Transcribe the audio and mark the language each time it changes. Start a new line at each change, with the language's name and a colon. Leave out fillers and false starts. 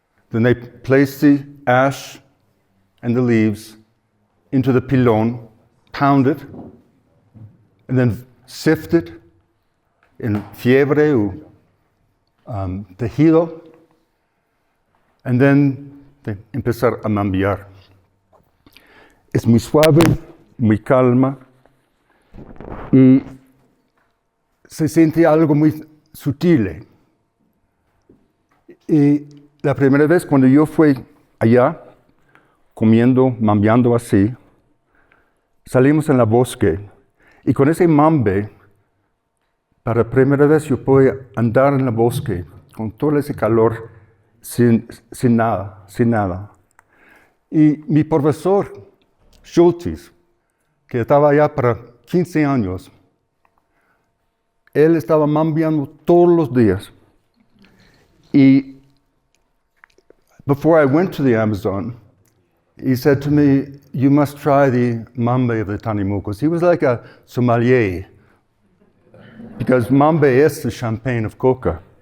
English: Then they place the ash and the leaves into the pilon, pound it, and then sift it in fiebre or tejido, and then they
Spanish: empezar a mambiar. Es muy suave, muy calma, y se siente algo muy sutil. Y la primera vez cuando yo fui allá, comiendo, mambeando así, salimos en la bosque, y con ese mambe, para la primera vez yo pude andar en el bosque, con todo ese calor, sin nada. Y mi profesor, Schultes, que estaba allá para 15 años, él estaba mambeando todos los días.
English: Y before I went to the Amazon, he said to me, you must try the mambe of the Tanimucos. He was like a sommelier, because mambe is the champagne of Coca.